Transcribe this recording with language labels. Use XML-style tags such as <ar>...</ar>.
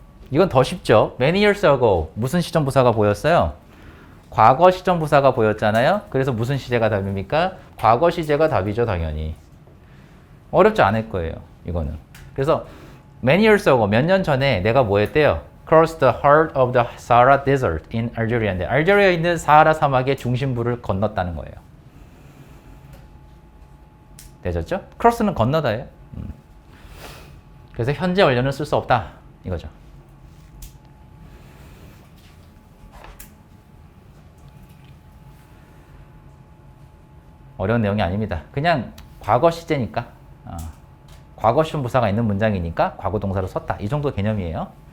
<ko>이건 더 쉽죠?</ko> <en>Many years ago</en> <ko>무슨 시점 부사가 보였어요? 과거 시점 부사가 보였잖아요. 그래서 무슨 시제가 답입니까? 과거 시제가 답이죠, 당연히. 어렵지 않을 거예요, 이거는. 그래서</ko> <en>many years ago</en> <ko>몇 년 전에 내가 뭐 했대요?</ko> <en>Cross the heart of the Sahara Desert in Algeria</en> <ko>인데 알제리아에 있는 사하라 사막의 중심부를 건넜다는 거예요. 되셨죠? Cross는 건너다예요. 그래서 현재 완료는 쓸 수 없다, 이거죠. 어려운 내용이 아닙니다. 그냥 과거 시제니까 과거 시험 부사가 있는 문장이니까 과거 동사로 썼다. 이 정도 개념이에요.</ko>